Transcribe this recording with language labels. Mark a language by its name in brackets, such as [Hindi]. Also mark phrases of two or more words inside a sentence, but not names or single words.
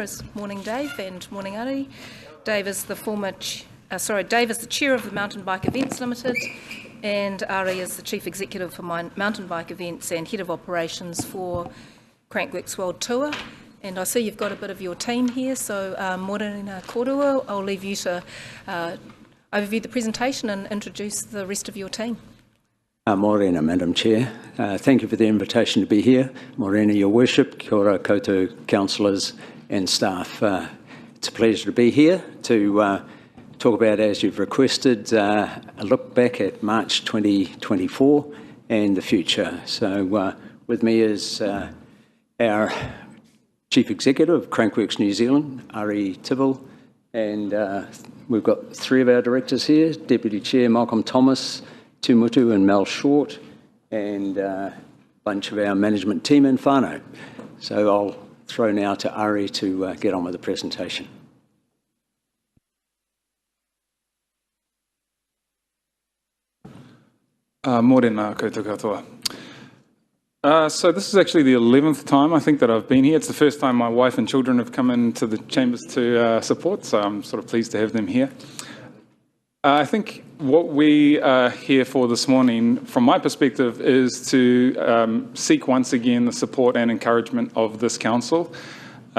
[English] Morning, Dave, and morning, Ari. Dave is the Dave is the Chair of the Mountain Bike Events Limited, and Ari is the Chief Executive for Mountain Bike Events and Head of Operations for Crankworks World Tour. And I see you've got a bit of your team here, so [Māori] Morena Korua, [English] I'll leave you to overview the presentation and introduce the rest of your team. Morena, Madam Chair. Thank you for the invitation to be here. Morena, Your Worship, [Māori] kia ora koutou [English] councillors and staff. It's a pleasure to be here to talk about, as you've requested, a look back at March 2024 and the future. So with me is our Chief Executive of Crankworks New Zealand, Ari Tibble, and we've got three of our directors here, Deputy Chair Malcolm Thomas, Tumutu and Mel Short, and a bunch of our management team in whānau. So I'll throw now to Ari to get on with the presentation. [Māori] Morena koutou katoa. [English] So this is actually the 11th time I think that I've been here. It's the first time my wife and children have come into the chambers to support, so I'm sort of pleased to have them here. I think what we are here for this morning, from my perspective, is to seek once again the support and encouragement of this council.